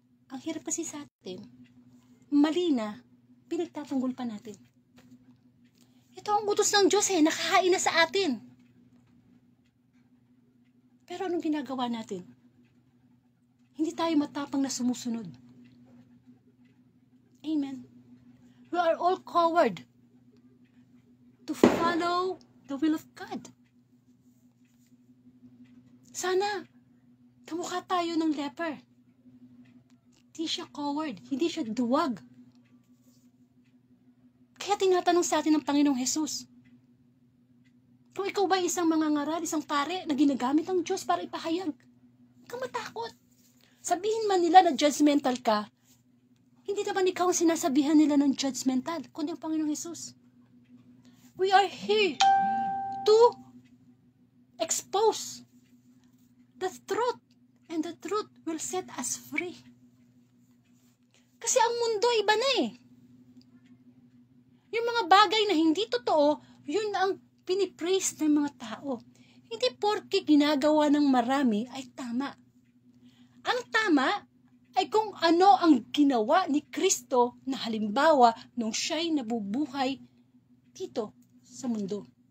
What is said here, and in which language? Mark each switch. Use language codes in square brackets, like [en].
[tl] Ang hirap kasi sa atin, mali na, pinagtatanggol pa natin. Ito ang utos ng Diyos nakahain na sa atin. Pero anong ginagawa natin? Hindi tayo matapang na sumusunod. Amen. [en] We are all coward to follow the will of God. [tl] Sana, kamukha tayo ng leper. Hindi siya coward, hindi siya duwag. Kaya tinatanong sa atin ng Panginoong Jesus, kung ikaw ba isang mangangaral, isang pare na ginagamit ng Diyos para ipahayag, huwag kang matakot. Sabihin man nila na judgmental ka, hindi naman ikaw ang sinasabihan nila ng judgmental, kundi ang Panginoong Jesus. [en] We are here to expose the truth, and the truth will set us free. [tl] Kasi ang mundo iba na Yung mga bagay na hindi totoo, yun ang pinipraise ng mga tao. Hindi porke ginagawa ng marami ay tama. Ang tama ay kung ano ang ginawa ni Kristo na halimbawa nung siya'y nabubuhay dito sa mundo.